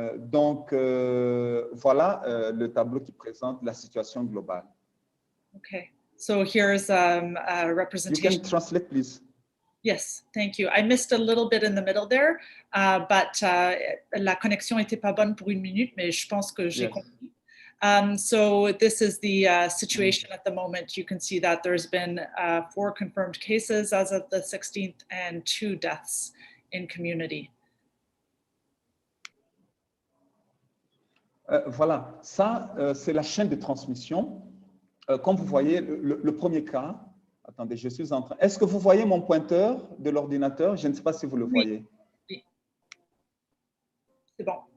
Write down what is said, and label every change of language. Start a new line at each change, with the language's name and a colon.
French: Donc, voilà le tableau qui présente la situation globale.
English: Okay, so here's a representation. You can translate, please. Yes, thank you. I missed a little bit in the middle there, but
French: la connexion n'était pas bonne pour 1 minute, mais je pense que j'ai compris.
English: So this is the situation at the moment. You can see that there's been 4 confirmed cases as of the 16th and 2 deaths in community.
French: Voilà, ça, c'est la chaîne de transmission. Comme vous voyez, le premier cas, attendez, je suis en train... Est-ce que vous voyez mon pointeur de l'ordinateur? Je ne sais pas si vous le voyez. Oui. C'est bon.